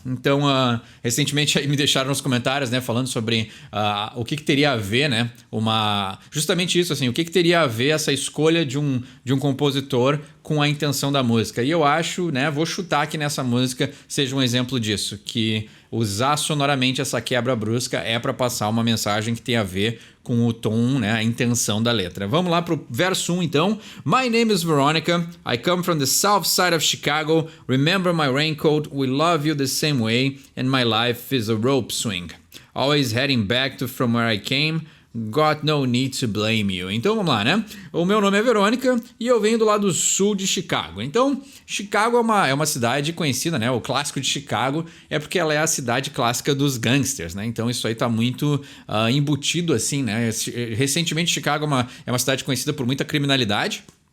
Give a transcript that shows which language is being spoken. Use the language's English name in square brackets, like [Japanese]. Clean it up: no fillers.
[Portuguese] Então, recentemente aí me deixaram nos comentários, né, falando sobre o que teria a ver, né, justamente isso, assim, o que teria a ver essa escolha de um compositor com a intenção da música. E eu acho, né, vou chutar que nessa música seja um exemplo disso, que usar sonoramente essa quebra brusca é para passar uma mensagem que tem a ver com o tom, né, a intenção da letra. Vamos lá pro verso 1, então. [English] My name is Veronica. I come from the south side of Chicago. Remember my raincoat. We love you the same way. And my life is a rope swing. Always heading back to from where I came. Got no need to blame you. [Portuguese] Então vamos lá, né? O meu nome é Verônica e eu venho do lado sul de Chicago. Então, Chicago é uma cidade conhecida, né? O clássico de Chicago é porque ela é a cidade clássica dos gangsters, né? Então isso aí tá muito embutido assim, né? Recentemente Chicago é uma cidade conhecida por muita criminalidade.